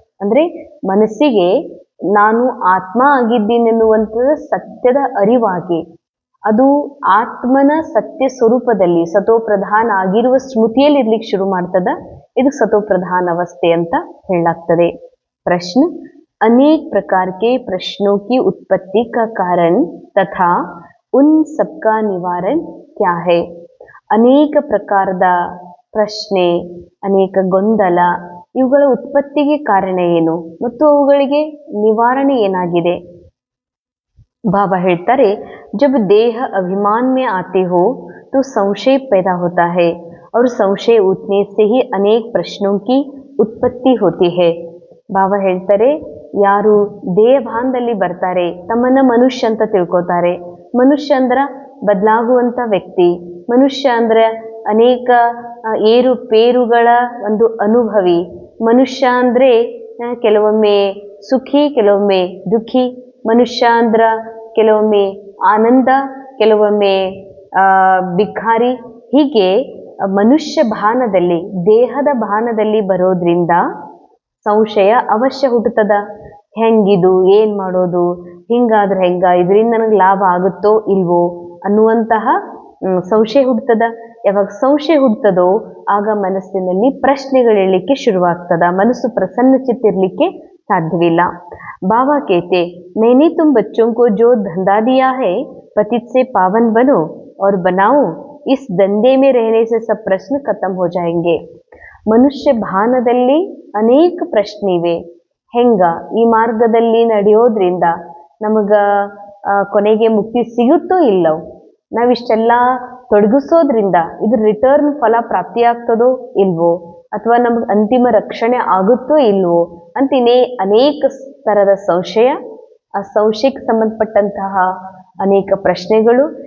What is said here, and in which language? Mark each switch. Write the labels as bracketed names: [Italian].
[Kannada] ಅಂದರೆ ಮನಸ್ಸಿಗೆ ನಾನು ಆತ್ಮ ಆಗಿದ್ದೀನೆನ್ನುವಂಥದ್ದು ಸತ್ಯದ ಅರಿವಾಗಿ ಅದು ಆತ್ಮನ ಸತ್ಯ ಸ್ವರೂಪದಲ್ಲಿ ಸತೋ ಪ್ರಧಾನ ಆಗಿರುವ ಸ್ಮೃತಿಯಲ್ಲಿ ಇರ್ಲಿಕ್ಕೆ ಶುರು ಮಾಡ್ತದ. ಇದು ಸತೋ ಪ್ರಧಾನ ಅವಸ್ಥೆ ಅಂತ ಹೇಳಲಾಗ್ತದೆ. ಪ್ರಶ್ನೆ: ಅನೇಕ ಪ್ರಕಾರ [Hindi] के प्रश्नों की उत्पत्ति का कारण तथा उन सबका निवारण क्या है? [Kannada] ಅನೇಕ ಪ್ರಕಾರದ ಪ್ರಶ್ನೆ, ಅನೇಕ ಗೊಂದಲ, ಇವುಗಳ ಉತ್ಪತ್ತಿಗೆ ಕಾರಣ ಏನು ಮತ್ತು ಅವುಗಳಿಗೆ ನಿವಾರಣೆ ಏನಾಗಿದೆ? ಬಾಬಾ ಹೇಳ್ತಾರೆ, [Hindi] जब देह अभिमान में आते हो तो संशय पैदा होता है और संशय उठने से ही अनेक प्रश्नों की उत्पत्ति होती है. [Kannada] ಬಾಬಾ ಹೇಳ್ತಾರೆ, ಯಾರು ದೇಹಭಾನದಲ್ಲಿ ಬರ್ತಾರೆ ತಮ್ಮನ್ನ ಮನುಷ್ಯ ಅಂತ ತಿಳ್ಕೊತಾರೆ. ಮನುಷ್ಯ ಅಂದ್ರ ಬದಲಾಗುವಂತ ವ್ಯಕ್ತಿ, ಮನುಷ್ಯ ಅಂದ್ರೆ ಅನೇಕ ಏರುಪೇರುಗಳ ಒಂದು ಅನುಭವಿ. ಮನುಷ್ಯ ಅಂದ್ರೆ ಕೆಲವೊಮ್ಮೆ ಸುಖಿ, ಕೆಲವೊಮ್ಮೆ ದುಃಖಿ. ಮನುಷ್ಯ ಅಂದ್ರ ಕೆಲವೊಮ್ಮೆ ಆನಂದ, ಕೆಲವೊಮ್ಮೆ ಬಿಖಾರಿ. ಹೀಗೆ ಮನುಷ್ಯ ಭಾನದಲ್ಲಿ ದೇಹದ ಭಾನದಲ್ಲಿ ಬರೋದ್ರಿಂದ ಸಂಶಯ ಅವಶ್ಯ ಹುಟ್ಟುತ್ತದ. ಹೆಂಗಿದು, ಏನ್ ಮಾಡೋದು, ಹಿಂಗಾದ್ರೆ ಹೆಂಗ, ಇದರಿಂದ ನನಗೆ ಲಾಭ ಆಗುತ್ತೋ ಇಲ್ವೋ ಅನ್ನುವಂತಹ ಸಂಶಯ ಹುಡ್ತದ. ಯಾವಾಗ ಸಂಶಯ ಹುಡ್ತದೋ ಆಗ ಮನಸ್ಸಿನಲ್ಲಿ ಪ್ರಶ್ನೆಗಳು ಏಳಲಿಕ್ಕೆ ಶುರುವಾಗ್ತದ. ಮನಸ್ಸು ಪ್ರಸನ್ನ ಚಿತ್ತಿರ್ಲಿಕ್ಕೆ ಸಾಧ್ಯವಿಲ್ಲ. [Hindi] ಬಾಬಾ कहते, मैंने तुम बच्चों को जो धंधा दिया है पतित से पावन बनो और बनाओ, इस धंधे में रहने से सब प्रश्न खत्म हो जाएंगे. [Kannada] ಮನುಷ್ಯ ಭಾನದಲ್ಲಿ ಅನೇಕ ಪ್ರಶ್ನೆ ಇವೆ. ಹೆಂಗ ಈ ಮಾರ್ಗದಲ್ಲಿ ನಡೆಯೋದ್ರಿಂದ ನಮಗ ಕೊನೆಗೆ ಮುಕ್ತಿ ಸಿಗುತ್ತೋ ಇಲ್ಲವೋ, ನಾವಿಷ್ಟೆಲ್ಲ ತೊಡಗಿಸೋದ್ರಿಂದ ಇದ್ರ ರಿಟರ್ನ್ ಫಲ ಪ್ರಾಪ್ತಿಯಾಗ್ತದೋ ಇಲ್ವೋ, ಅಥವಾ ನಮಗೆ ಅಂತಿಮ ರಕ್ಷಣೆ ಆಗುತ್ತೋ ಇಲ್ವೋ ಅಂತಿನೇ ಅನೇಕ ಥರದ ಸಂಶಯ, ಆ ಸಂಶಯಕ್ಕೆ ಸಂಬಂಧಪಟ್ಟಂತಹ ಅನೇಕ ಪ್ರಶ್ನೆಗಳು.